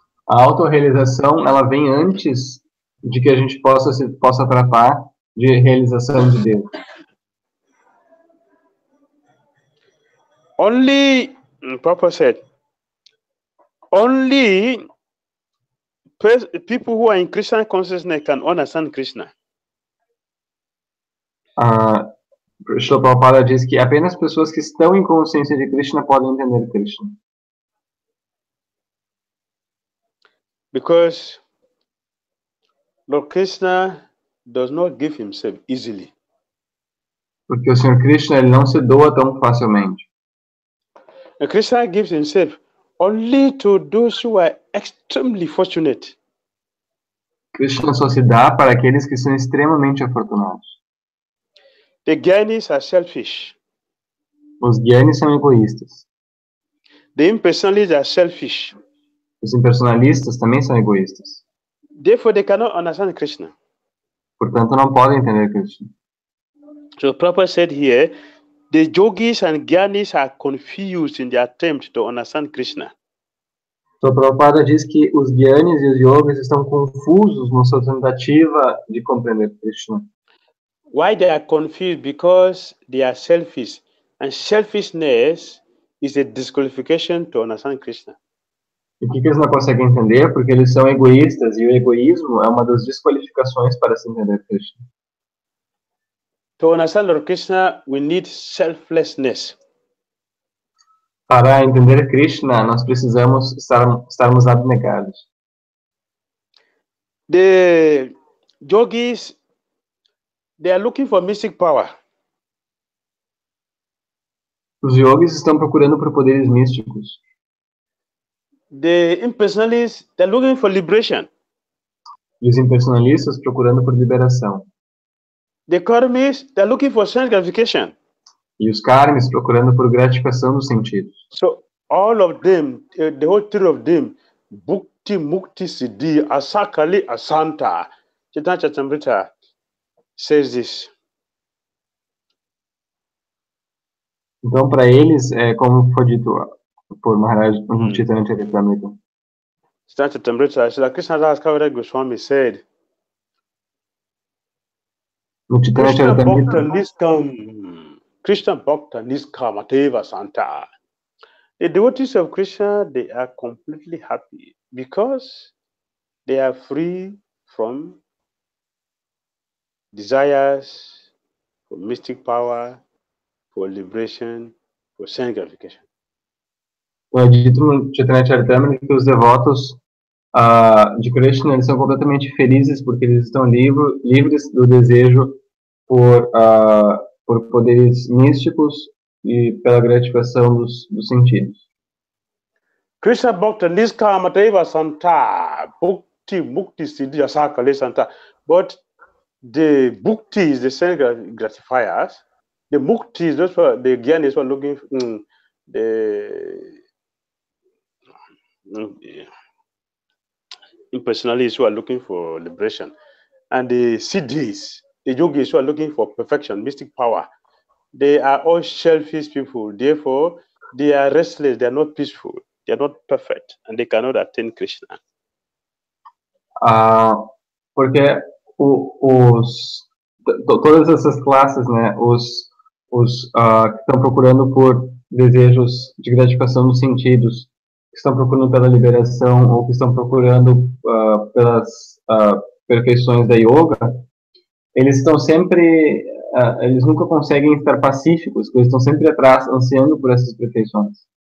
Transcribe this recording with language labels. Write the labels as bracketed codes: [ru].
[pt] A autorrealização, ela vem antes de que a gente possa tratar de realização de Deus. [en] Only, Papa said, only people who are in Krishna consciousness can understand Krishna. [pt] Srila Prabhupada diz que apenas pessoas que estão em consciência de Krishna podem entender Krishna. [en] Because Lord Krishna does not give himself easily. [pt] Porque o Senhor Krishna, ele não se doa tão facilmente. [en] And Krishna gives himself only to those who are extremely fortunate. [pt] Krishna só se dá para aqueles que são extremamente afortunados. [en] The Gyanis are selfish. [pt] Os Gyanis são egoístas. [en] The impersonalists are selfish. [pt] Os impersonalistas também são egoístas. [en] Therefore, they cannot understand Krishna. [pt] Portanto, não podem entender Krishna. [en] So Prabhupada said here, the yogis and Gyanis are confused in their attempt to understand Krishna. [pt] Então, Prabhupada diz que os Gyanis e os Yogis estão confusos na sua tentativa de compreender Krishna. [en] Why they are confused? Because they are selfish. And selfishness is a disqualification to understand Krishna. [pt] E por que eles não conseguem entender? Porque eles são egoístas, e o egoísmo é uma das desqualificações para se entender Krishna. [en] To understand Lord Krishna, we need selflessness. [pt] Para entender Krishna, nós precisamos estarmos abnegados. [en] The yogis, they are looking for mystic power. [pt] Os yogis estão procurando por poderes místicos. [en] The impersonalists, they're looking for liberation. [pt] E os impersonalistas procurando por liberação. [en] The karmis, they're looking for sense gratification. [pt] E os karmis procurando por gratificação dos sentidos. [en] So all of them, the whole three of them, [sa] Bhakti, Mukti, Siddhi, Asakali, Asanta. [en] Chaitanya Charitamrita says this. [pt] Então, para eles, como foi dito por Maharaj no Chaitanya Charitamrita. [en] Chaitanya Charitamrita, Srila Krishna Das Kaviraj Goswami said, [pt] No Chaitanya [sa] Krishna Bhakta [pt] Charitamrita, [sa] Niskam, Krishna Bhakta Niskam Ateva Santa. [en] The devotees of Krishna, they are completely happy because they are free from desires, for mystic power, for liberation, for sense gratification. [pt] é dito no Chaitanya Charitamrita que os devotos de Krishna eles são completamente felizes porque eles estão livres do desejo por poderes místicos e pela gratificação dos sentidos. [sa] Krishna Bhakta Niskam Ateva Santa, Bhakti Mukti Siddhi Asakale Santa. [en] But the Bhakti is the sense gratifiers. The Mukti is just for the Gyan is for looking the impersonalists who are looking for liberation, and the Siddhis, the yogis who are looking for perfection, mystic power. They are all selfish people. Therefore, they are restless. They are not peaceful. They are not perfect, and they cannot attain Krishna. [pt] Porque todas essas classes, né, os que estão procurando por desejos de gratificação dos sentidos, que estão procurando pela liberação ou que estão procurando pelas perfeições da yoga, eles estão sempre, eles nunca conseguem estar pacíficos, eles estão sempre atrás, ansiando por essas perfeições.